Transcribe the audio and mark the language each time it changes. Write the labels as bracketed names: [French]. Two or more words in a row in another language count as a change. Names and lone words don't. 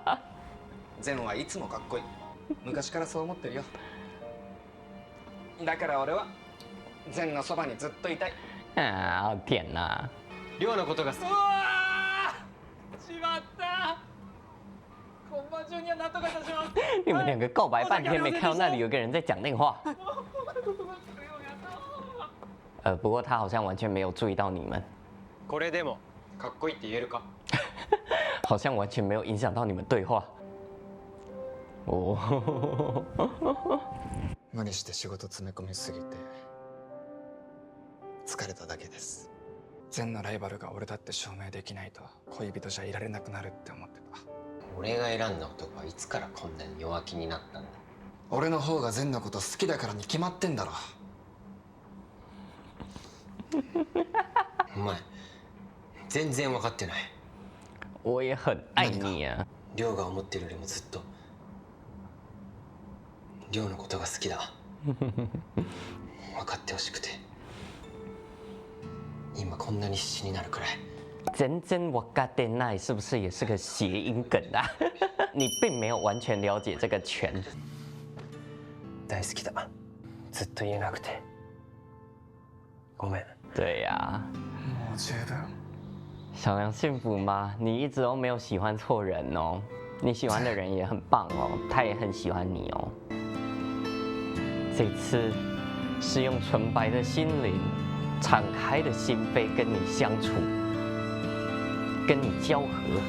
[Japanese] 善はいつもかっこいい。昔からそう思ってるよ。だから俺は善のそばにずっといたい。 [Chinese] 啊，天哪！ [Japanese] 亮のことが好き。うわー！しまった。本番中にはなんとかいたします。 [Chinese] 你们两个告白半天，没看到那里有个人在讲那个话。不过他好像完全没有注意到你们， [Japanese] これでもかっこいいって言えるか？ [Chinese] 好像完全没有影响到你们对话。哦， [Japanese] 無理して仕事詰め込みすぎて疲れただけです。善のライバルが俺だって証明できないと恋人じゃいられなくなるって思ってた。俺が選んだ男はいつからこんなに弱気になったんだ？俺の方が善のこと好きだからに決まってんだろ。お前全然分かってない。 [Chinese] 我也很爱你啊。 [Japanese] 亮が思ってるよりもずっと亮のことが好きだ。分かってほしくて今こんなに必死になるくらい。 [Chinese] 真真我嘎电奈是不是也是个谐音梗啊？你并没有完全了解这个拳。 [Japanese] 大好きだ。ずっと言えなくてごめん。 [Chinese] 对呀、 [Japanese] もう十分。 [Chinese] 小梁幸福吗？你一直都没有喜欢错人哦，你喜欢的人也很棒哦，他也很喜欢你哦。这次是用纯白的心灵、敞开的心扉跟你相处，跟你交合。